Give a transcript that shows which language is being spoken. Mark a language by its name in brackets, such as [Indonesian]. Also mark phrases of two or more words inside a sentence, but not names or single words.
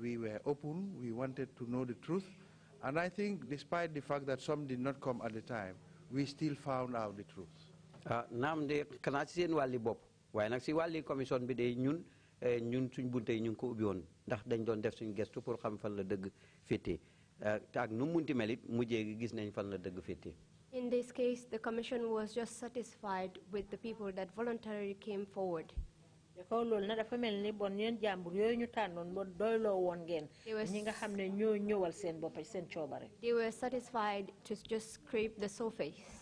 [English] We were open, we wanted to know the truth, and I think despite the fact that some did not come at the time, we still found out the truth. [Wolof] Naam de kanaa ci seen wàlli bopp waaye nag si wàlli commission bi de ñun suñ bunte yi ñu ngi ko ubbi woon ndax dañ doon def suñ gestu pour xam fan la dëgg féetee ak nu munti melit mujjee gi gis nañ fan la dëgg féetee. [English] In this case, the Commission was just satisfied with the people that voluntarily came forward. They were satisfied to just scrape the surface.